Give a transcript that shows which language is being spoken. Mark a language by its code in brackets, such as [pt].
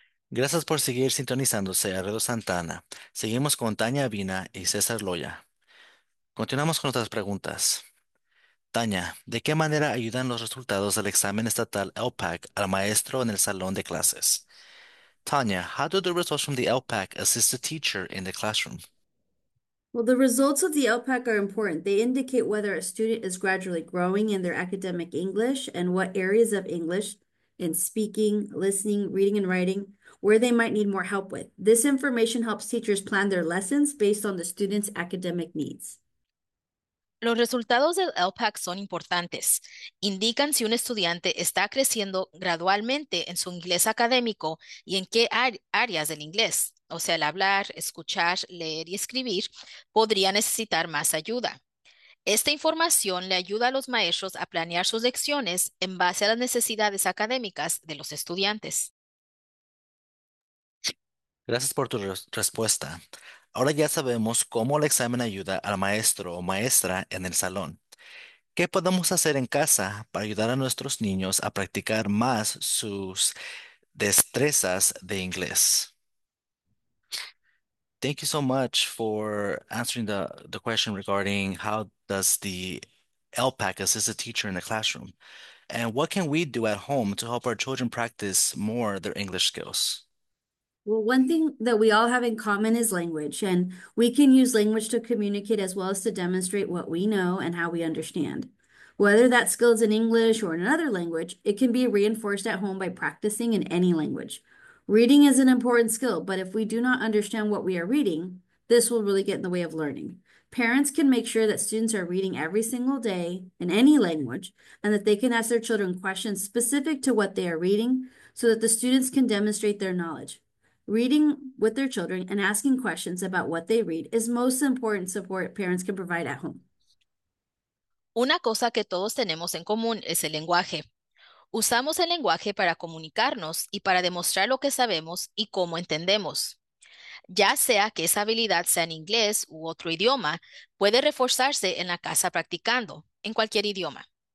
[es] Gracias por seguir sintonizándose a Radio Santana. Seguimos con Tania Vina y César Loya. Continuamos con otras preguntas. Tania, ¿de qué manera ayudan los resultados del examen estatal LPAC al maestro en el salón de clases? [en] Tania, how do the results from the LPAC assist the teacher in the classroom? Well, the results of the LPAC are important. They indicate whether a student is gradually growing in their academic English and what areas of English in speaking, listening, reading, and writing, where they might need more help with. This information helps teachers plan their lessons based on the students' academic needs. [es] Los resultados del LPAC son importantes. Indican si un estudiante está creciendo gradualmente en su inglés académico y en qué áreas del inglés, o sea, el hablar, escuchar, leer y escribir, podría necesitar más ayuda. Esta información le ayuda a los maestros a planear sus lecciones en base a las necesidades académicas de los estudiantes. Gracias por tu respuesta. Ahora ya sabemos cómo el examen ayuda al maestro o maestra en el salón. ¿Qué podemos hacer en casa para ayudar a nuestros niños a practicar más sus destrezas de inglés? [en] Thank you so much for answering the question regarding how does the LPAC assist a teacher in the classroom? And what can we do at home to help our children practice more their English skills? Well, one thing that we all have in common is language, and we can use language to communicate as well as to demonstrate what we know and how we understand. Whether that skill is in English or in another language, it can be reinforced at home by practicing in any language. Reading is an important skill, but if we do not understand what we are reading, this will really get in the way of learning. Parents can make sure that students are reading every single day in any language and that they can ask their children questions specific to what they are reading so that the students can demonstrate their knowledge. Reading with their children and asking questions about what they read is most important support parents can provide at home. [es] Una cosa que todos tenemos en común es el lenguaje. Usamos el lenguaje para comunicarnos y para demostrar lo que sabemos y cómo entendemos. Ya sea que esa habilidad sea en inglés u otro idioma, puede reforzarse en la casa practicando, en cualquier idioma.